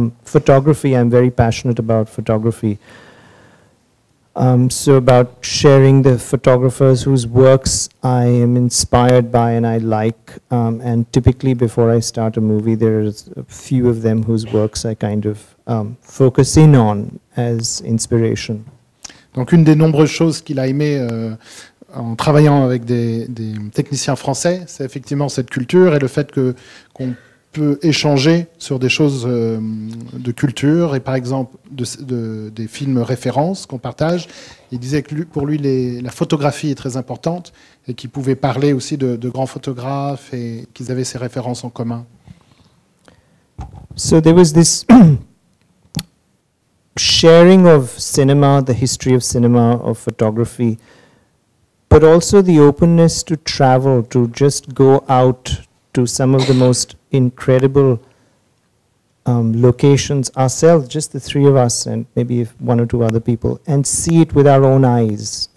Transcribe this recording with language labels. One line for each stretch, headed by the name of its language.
English: Photography, I'm very passionate about photography. So about sharing the photographers whose works I am inspired by and I like. And typically before I start a movie, there's a few of them whose works I kind of focus in on as inspiration.
French: Donc une des nombreuses choses qu'il a aimé en travaillant avec des techniciens français, c'est effectivement cette culture et le fait qu'on peut échanger sur des choses de culture et par exemple des films références qu'on partage. Il disait que pour lui, la photographie est très importante et qu'il pouvait parler aussi de grands photographes et qu'ils avaient ces références en commun.
English: So there was this sharing of cinema, the history of cinema, of photography, but also the openness to travel, to just go out to some of the most incredible locations ourselves, just the three of us and maybe one or two other people, and see it with our own eyes.